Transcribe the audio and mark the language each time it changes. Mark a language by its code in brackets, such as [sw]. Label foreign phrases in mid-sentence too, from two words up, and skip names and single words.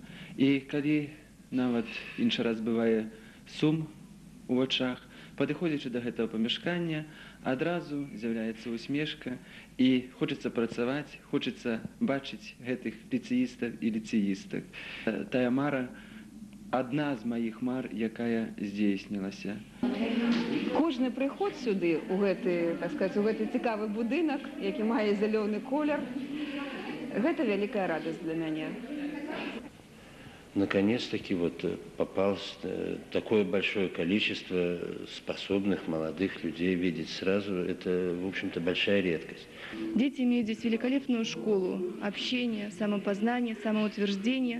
[be] І калі нават іншы раз бывае сум у вачах, падыходзячы да гэтага памяшкання, адразу з'яўляецца усмешка і хочацца працаваць, хочацца бачыць гэтых ліцэістаў і ліцэістак. Тая мара адна з маіх мар, якая здзейснілася. Кожны прыход сюды, у гэты, [ru] так сказать, [be] у гэты цікавы будынак, які мае зялёны колер, гэта вялікая радасць для мяне. [ru] Наконец-таки вот попалось такое большое количество способных молодых людей видеть сразу. Это, в общем-то, большая редкость. Дети имеют здесь великолепную школу общения, самопознания, самоутверждения.